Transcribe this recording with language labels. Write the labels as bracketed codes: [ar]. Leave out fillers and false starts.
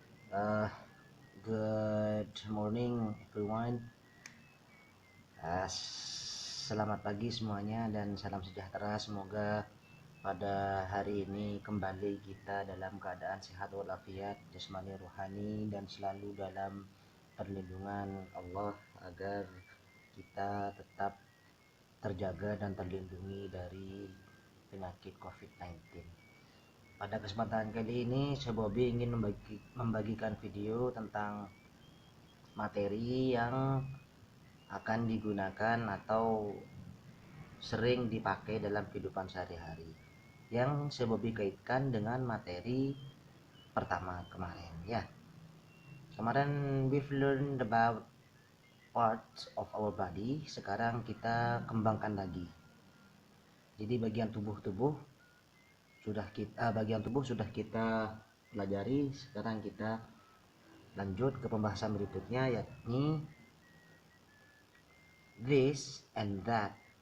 [en] Uh, Good morning everyone. [id] Selamat pagi semuanya dan salam sejahtera. Semoga pada hari ini kembali kita dalam keadaan sehat walafiat jasmani rohani dan selalu dalam perlindungan Allah agar kita tetap terjaga dan terlindungi dari penyakit COVID-19. Pada kesempatan kali ini, saya Bobby ingin membagikan video tentang materi yang akan digunakan atau sering dipakai dalam kehidupan sehari-hari. Yang saya Bobby kaitkan dengan materi pertama kemarin, ya. Kemarin [en] we've learned about parts of our body. [id] Sekarang kita kembangkan lagi. Jadi bagian tubuh sudah kita pelajari. Sekarang kita lanjut ke pembahasan berikutnya, yakni [en] this and that.